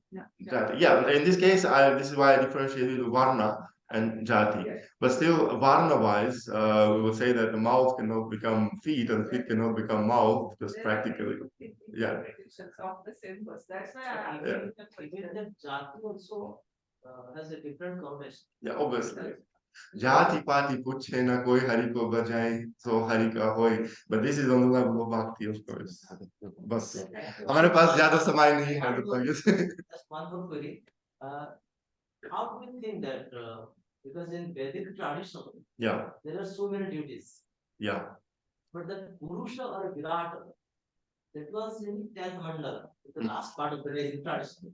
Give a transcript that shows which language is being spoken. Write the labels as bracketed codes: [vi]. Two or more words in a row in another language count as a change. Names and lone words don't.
[en] Yeah, in this case, this is why I differentiated Varna and Jati. Yes. But still, Varna-wise, we would say that the mouth cannot become feet and feet cannot become mouth, just practically. Yeah. Of the same verse. That's why even that Jati also has a different context. Yeah, obviously. [hi] जाति पाति पूछे ना कोई हरि को भजै, सो हरि का होय. [en] But this is on the level of bhakti, of course. [hi] But हमारे पास ज़्यादा समय नहीं है तो [en] That's one more query. How do you think that because in Vedic tradition, there are so many duties. Yeah. But the Purusha or Virata, that was in 10th mandala, the last part of the Vedic tradition.